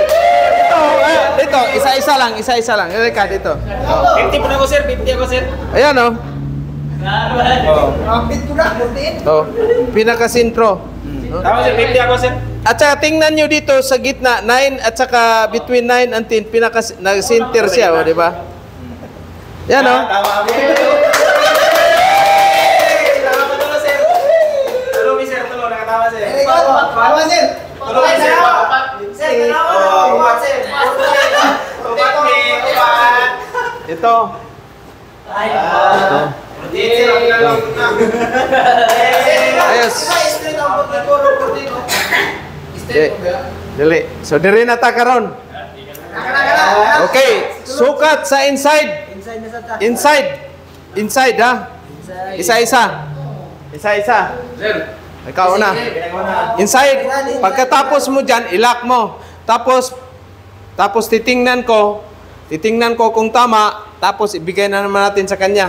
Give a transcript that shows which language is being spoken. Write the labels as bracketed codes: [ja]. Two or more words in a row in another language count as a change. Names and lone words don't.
[tl] Dito, isa-isa lang. Halika dito. 50 po na ako, sir. 50 ako, sir. Ayan, oh. Kapit ko na, 14. Oh, pinakasintro. Tama, sir. 50 ako, sir. At saka tingnan nyo dito sa gitna, 9 at saka [en] between 9 and 10, [tl] nag-center siya, oh, di ba? Yan, oh. [ceb] Tama kami. Tama pa tulo, sir. Tulo, sir. Tulo. Nakatama, sir. [en] Very good. [ceb] Tama sir. Tulo, sir. Sir, tanawa. Sir. Tupat, may tupat. [tl] Ito. Ayos. [ceb] Dili. So, diri na ta karon. Okay. Sukat sa inside. Inside na sa ta. Inside, ha? Isa-isa. Sir. Ikaw na. Inside. [tl] Pagkatapos mo dyan, ilock mo. Tapos titingnan ko kung tama, tapos ibigay na naman natin sa kanya.